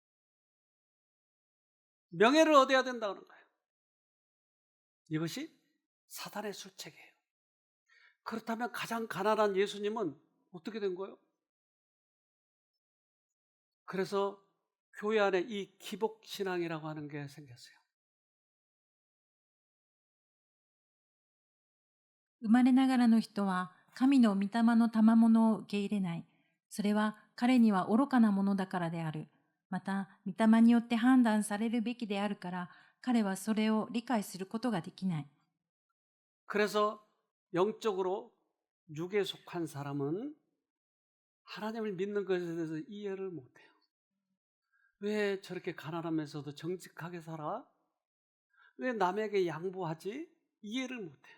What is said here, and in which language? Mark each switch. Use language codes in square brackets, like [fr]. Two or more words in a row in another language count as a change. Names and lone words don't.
[ko] 명예를 얻어야 된다는 거예요. 이것이 사단의 술책이에요. 그렇다면 가장 가난한 예수님은 어떻게 된 거예요? 그래서 교회 안에 이 기복신앙이라고 하는 게 생겼어요. [ja] 生まれながらの人は神の御霊の賜物を受け入れない。それは彼には愚かなものだからである。また、御霊によって判断されるべきであるから、彼はそれを理解することができない。 [ko] 그래서 영적으로 육에 속한 사람은 하나님을 믿는 것에 대해서 이해를 못해요. 왜 저렇게 가난하면서도 정직하게 살아? 왜 남에게 양보하지? 이해를 못해요.